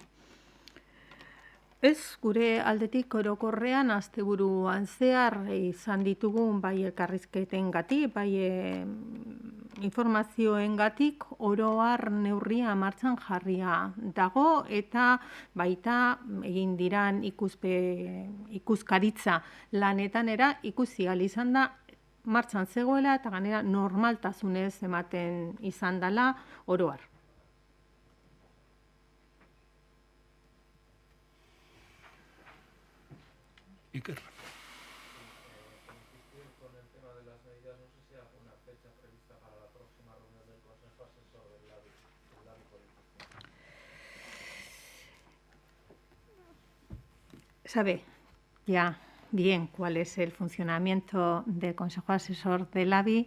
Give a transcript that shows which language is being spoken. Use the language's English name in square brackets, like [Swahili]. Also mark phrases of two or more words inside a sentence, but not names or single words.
[Basque] Ez, gure aldetik orokorrean asteburuan zehar izan ditugun bai elkarrizketengatik, bai informazioengatik oro har neurria martxan jarria dago, eta baita egin diran ikuskaritza lanetara ikusi ahal izan da martxan zegoela eta gainera normaltasunez ematen izan dela oro har. Iker. [Spanish] Insistir con el tema de las medidas, no sé si hay alguna fecha prevista para la próxima reunión del Consejo Asesor del AVI político. Sabe ya bien cuál es el funcionamiento del Consejo Asesor del AVI.